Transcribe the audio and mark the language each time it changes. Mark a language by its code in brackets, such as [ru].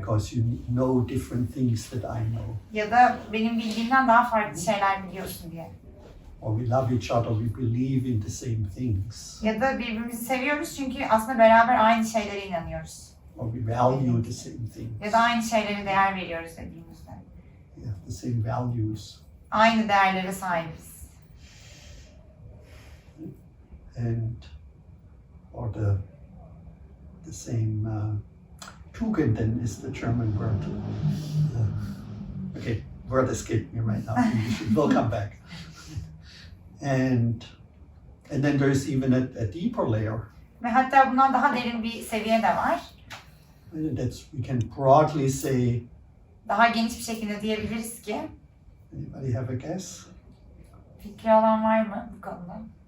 [en] because you know different things that I know. [tr] Ya da benim bildiğimden daha farklı şeyler biliyorsun diye. [en] Or we love each other, we believe in the same things. [tr] Ya da birbirimizi seviyoruz çünkü aslında beraber aynı şeylere inanıyoruz. [en] Or we value the same things. [tr] Ya da aynı şeylere değer veriyoruz dediğimizde. [en] We have the same values. [tr] Aynı değerlere sahibiz. [en] And or the same Tugenden is the German word. Okay, word escaped me right now. We'll come back. And then there's even a deeper layer. [tr] Ve hatta bundan daha derin bir seviye de var. [en] We can broadly say. [tr] Daha geniş bir şekilde diyebiliriz ki. [en] Anybody have a guess? [tr] Fikri olan var mı bu konuda?